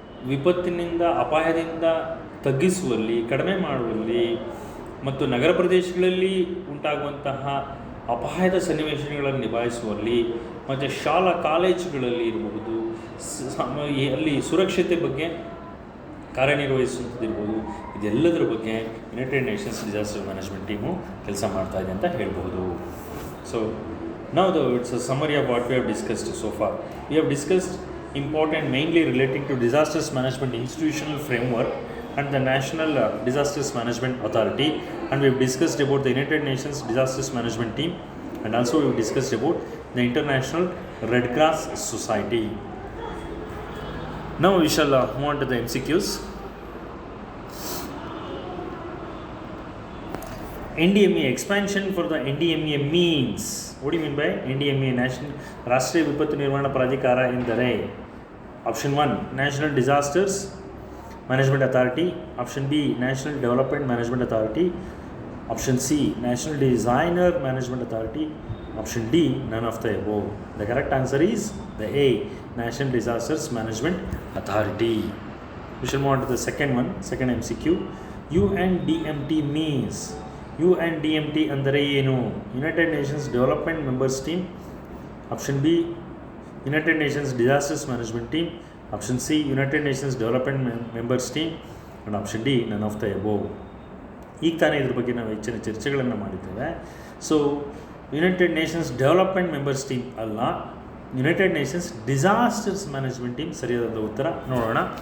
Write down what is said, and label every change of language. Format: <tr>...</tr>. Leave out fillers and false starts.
<kn>ವಿಪತ್ತಿನಿಂದ ಅಪಾಯದಿಂದ ತಗ್ಗಿಸುವಲ್ಲಿ, ಕಡಿಮೆ ಮಾಡುವಲ್ಲಿ ಮತ್ತು ನಗರ ಪ್ರದೇಶಗಳಲ್ಲಿ ಉಂಟಾಗುವಂತಹ ಅಪಾಯದ ಸನ್ನಿವೇಶಗಳನ್ನು ನಿಭಾಯಿಸುವಲ್ಲಿ ಮತ್ತು ಶಾಲಾ ಕಾಲೇಜುಗಳಲ್ಲಿ ಇರಬಹುದು ಅಲ್ಲಿ ಸುರಕ್ಷತೆ ಬಗ್ಗೆ ಕಾರ್ಯನಿರ್ವಹಿಸುವಂಥದ್ದಿರ್ಬೋದು, ಇದೆಲ್ಲದರ ಬಗ್ಗೆ United Nations disaster management team ಕೆಲಸ ಮಾಡ್ತಾ ಇದೆ ಅಂತ ಹೇಳ್ಬೋದು.</kn> <en>So now it's a summary of what we have discussed so far. We have discussed important mainly relating to disasters management institutional framework and the National Disasters Management Authority, and we've discussed about the United Nations Disasters Management Team, and also we've discussed about the International Red Cross Society. Now we shall move on to the MCQs. NDMA expansion for the NDMA means, what do you mean by NDMA? National</en> <kn>ರಾಷ್ಟ್ರೀಯ ವಿಪತ್ತು ನಿರ್ವಹಣಾ ಪ್ರಾಧಿಕಾರ ಎಂದರೆ</kn> <en>Option 1 national disasters management authority, option B national development management authority, option C national designer management authority, option D none of the above. The correct answer is the A national disasters management authority. We shall move on to the second one, second MCQ. UNDMT means, UNDMT</en> <kn>ಅಂದರೆ ಏನು?</kn> <en>United nations development members team. Option B united nations disasters management team, option C united nations development members team, and option D none of the above.</en> <kn>ಈಗ ತಾನೇ ಇದ್ರ ಬಗ್ಗೆ ನಾವು ಹೆಚ್ಚಿನ ಚರ್ಚೆಗಳನ್ನು ಮಾಡಿದ್ದೇವೆ. So United Nations development members team ಅಲ್ಲ, United Nations disasters management team ಸರಿಯಾದ ಉತ್ತರ. ನೋಡೋಣ.</kn>